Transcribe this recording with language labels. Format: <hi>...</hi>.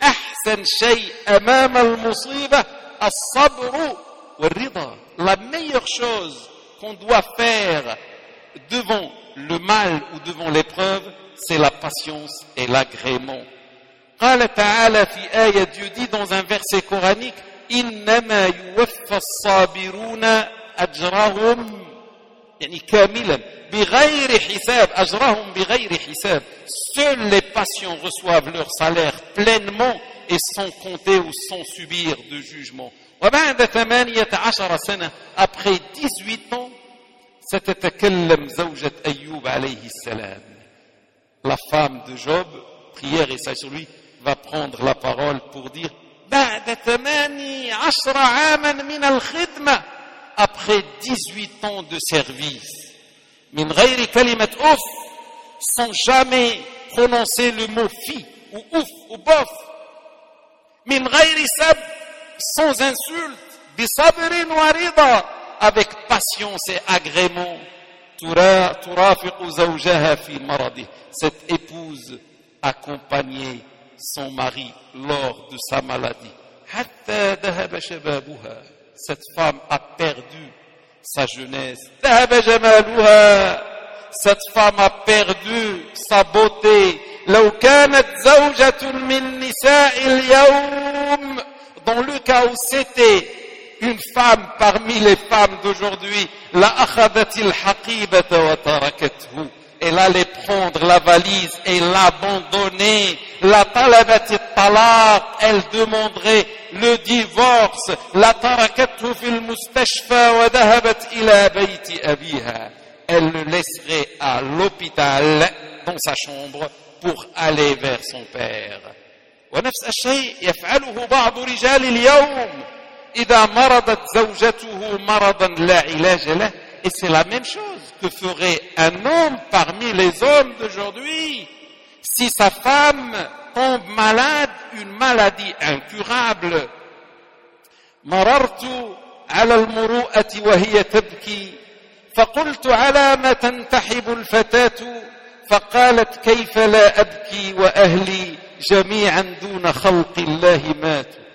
<ar>أحسن شيء أمام المصيبة الصبر والرضا.</ar> <fr>La meilleure chose qu'on doit faire devant le mal ou devant l'épreuve, c'est la patience et l'agrément.</fr> <ar>قال تعالى في آية,</ar> <fr>Dieu dit dans un verset coranique,</fr> <ar>إنما يوفى الصابرون أجرهم يعني كاملا بغير حساب. أجرهم بغير حساب.</ar> <fr>Seuls les patients reçoivent leur salaire pleinement et sans compter ou sans subir de jugement.</fr> <ar>وبعد 18 سنة,</ar> <fr>après 18 ans,</fr> <ar>ستتكلم زوجة أيوب عليه السلام.</ar> <fr>La femme de Job, prière et sage sur lui, va prendre la parole pour dire,</fr> <ar>بعد 18 عاما من الخدمة,</ar> <fr>après 18 ans de service,</fr> <ar>من غير كلمة أوف,</ar> <fr>sans jamais prononcer le mot fi, ou ouf, ou bof,</fr> <ar>من غير سب,</ar> <fr>sans insulte,</fr> <ar>بصبر ورضا,</ar> <fr>avec patience et agrément,</fr> <ar>ترافق زوجها في مرضه.</ar> <fr>Cette épouse accompagnait son mari lors de sa maladie.</fr> <ar>حتى ذهب شبابها.</ar> <fr>Cette femme a perdu sa jeunesse.</fr> <ar>ذهب جمالها.</ar> <fr>Cette femme a perdu sa beauté.</fr> <ar>لو كانت زوجة من نساء اليوم.</ar> <fr>Dans le cas où c'était une femme parmi les femmes d'aujourd'hui, la</fr> <ar>أخذت الحقيبة وتركته.</ar> <fr>Elle allait prendre la valise et l'abandonner.</fr> <ar>La طلبت الطلاق.</ar> <fr>Elle demanderait le divorce.</fr> <ar>La تركته في المستشفى وذهبت إلى بيت أبيها.</ar> <fr>Elle le laisserait à l'hôpital dans sa chambre pour aller vers son père.</fr> <ar>ونفس الشيء يفعله بعض رجال اليوم إذا مرضت زوجته مرضا لا علاج له.</ar> <fr>Et c'est la même chose que ferait un homme parmi les hommes d'aujourd'hui si sa femme tombe malade, une maladie incurable.</fr> <ar>مررت على المروءة وهي تبكي فقلت على ما تنتحب الفتاة فقالت كيف لا أبكي وأهلي جميعا دون خلق الله مات.</ar>